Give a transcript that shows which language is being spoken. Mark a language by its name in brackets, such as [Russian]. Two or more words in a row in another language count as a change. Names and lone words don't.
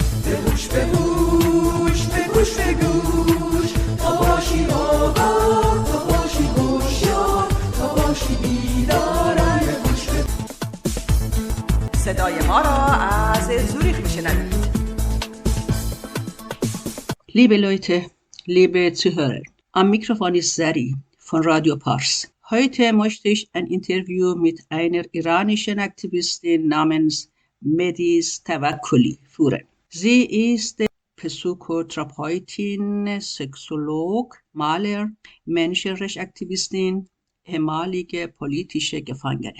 [Persian] به گوش به گوش به گوش تا باشی آگاه تا باشی هوشیار تا باشی بیدار به گوش به صدای ما را از زوریخ میشنوید. [German] Liebe Leute, liebe Zuhörer, am Mikrofon ist Sari von Radio Pars. Heute möchte ich ein Interview mit einer iranischen Aktivistin namens Madis Tavakkoli führen. Sie ist Psychotherapeutin, Sexolog, Maler, Menschenrechtsaktivistin, ehemalige politische Gefangene.